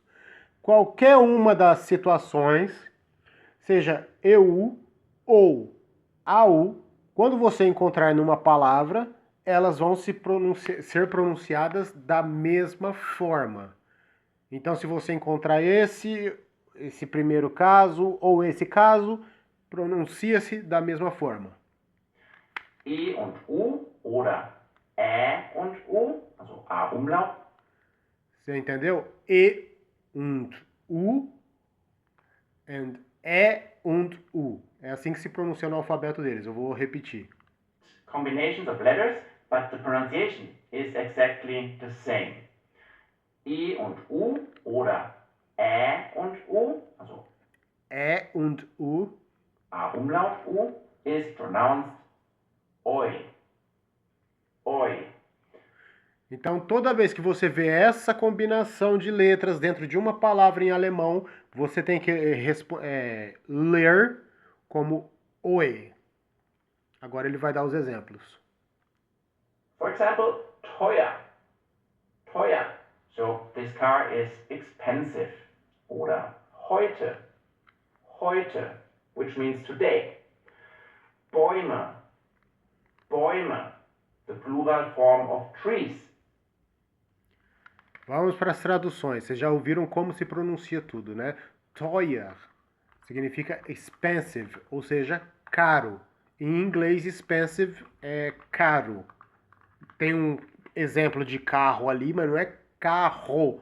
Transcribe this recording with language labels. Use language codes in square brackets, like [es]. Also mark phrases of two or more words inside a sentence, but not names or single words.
[pt] Qualquer uma das situações, seja EU ou AU, quando você encontrar numa palavra, elas vão ser pronunciadas da mesma forma. Então, se você encontrar esse primeiro caso ou esse caso, pronuncia-se da mesma forma. [de] E und U oder und U, also A Umlaut. [pt] Você entendeu? [de] E und U and E und U. [pt] É assim que se pronuncia no alfabeto deles. Eu vou repetir. [en] Combinations of letters, but the pronunciation is exactly the same. [de] I und U oder und U, also E und U. [en] A Umlaut U is pronounced Oi. [de] Oi. [pt] Então, toda vez que você vê essa combinação de letras dentro de uma palavra em alemão, você tem que ler como Oi. Agora ele vai dar os exemplos. [en] For example, [de] teuer. Teuer. [en] So, this car is expensive. [de] Oder heute, heute, [en] which means today. [de] Bäume, Bäume, [en] the plural form of trees. [pt] Vamos para as traduções. Vocês já ouviram como se pronuncia tudo, né? Teuer significa expensive, ou seja, caro. Em inglês, expensive é caro. Tem um exemplo de carro ali, mas não é carro.